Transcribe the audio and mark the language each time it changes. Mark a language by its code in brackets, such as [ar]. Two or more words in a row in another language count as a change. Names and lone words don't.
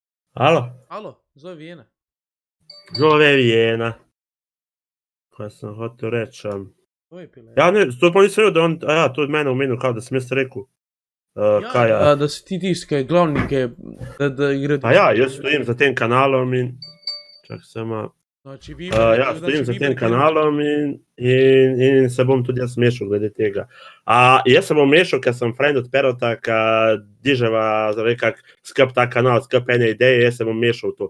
[sl] Alo, Alo, zove Vijena. zove Vijena. Kaj sam hotel reći? To je pila. Ja ne, to pa nisam vidio da on, to je mene umenil, kao da sam jaz rekao. Kaj ja? Da si ti tisti, ki je glavni, da igra. Pa ja, jaz stojim za tem kanalom in... Čak samo... Znači, Ja, stojim za tem kanalom in se bom tudi jaz mešal glede tega. Jaz se bom mešal, ker sem friend od Perota, ki diževa, kak skup ta kanal, skup ene ideje, jaz se bom mešal to.